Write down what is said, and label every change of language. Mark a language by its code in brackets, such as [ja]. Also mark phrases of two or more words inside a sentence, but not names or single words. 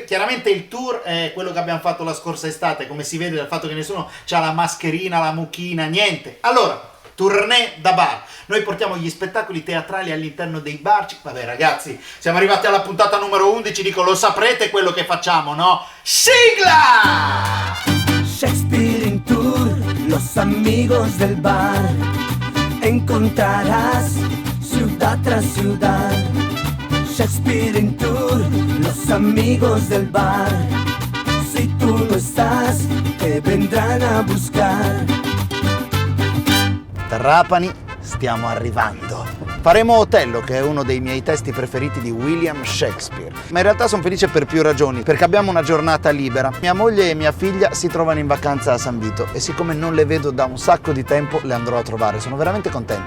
[it] Chiaramente il tour è quello che abbiamo fatto la scorsa estate, come si vede dal fatto che nessuno c'ha la mascherina, la mucchina, niente. Allora, tournée da bar. Noi portiamo gli spettacoli teatrali all'interno dei bar. Vabbè ragazzi, siamo arrivati alla puntata numero 11, dico, lo saprete quello che facciamo, no? Sigla! [es] Shakespeare in tour, los amigos del bar. Encontrarás ciudad tras ciudad. Shakespeare in tour, los amigos del bar. Si tú no estás, te vendrán a buscar. [it] Trapani, stiamo arrivando. Faremo Otello, che è uno dei miei testi preferiti di William Shakespeare. Ma in realtà sono felice per più ragioni, perché abbiamo una giornata libera. Mia moglie e mia figlia si trovano in vacanza a San Vito e siccome non le vedo da un sacco di tempo, le andrò a trovare. Sono veramente contento.